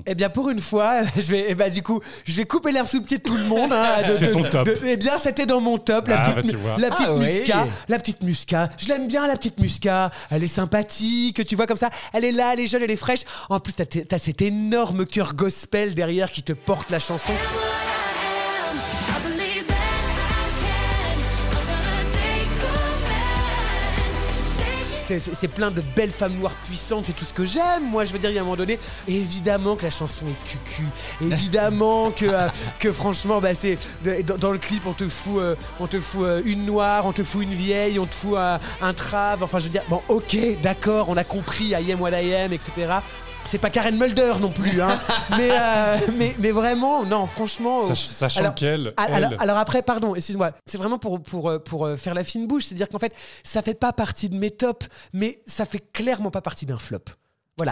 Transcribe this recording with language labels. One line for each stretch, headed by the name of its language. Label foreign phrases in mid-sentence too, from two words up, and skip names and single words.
French: Eh bien, pour une fois, je vais couper l'herbe sous le pied de tout le monde. C'est ton top. Eh bien, c'était dans mon top. La Ah, petite, bah, tu vois. la petite Ah, oui. Muscat. La petite Muscat. Je l'aime bien, la petite Muscat. Elle est sympathique, tu vois, comme ça. Elle est là, elle est jeune, elle est fraîche. En plus, t'as cet énorme cœur gospel derrière qui te porte la chanson.
English: I believe that I can. I'm gonna take command. Take it.
French: C'est plein de belles femmes noires puissantes, c'est tout ce que j'aime. Moi, je veux dire, il y a un moment donné, évidemment que la chanson est cucu. Évidemment que franchement, c'est dans le clip, on te fout une noire, on te fout une vieille, on te fout un trave. Enfin, je veux dire, bon, ok, d'accord, on a compris,
English: I am what I am,
French: etc. C'est pas Karen Mulder non plus, mais vraiment, non, franchement. Sachant alors- qu'elle. Alors après, pardon, excuse-moi, c'est vraiment pour faire la fine bouche, c'est-à-dire qu'en fait, ça fait pas partie de mes tops, mais ça fait clairement pas partie d'un flop. Voilà.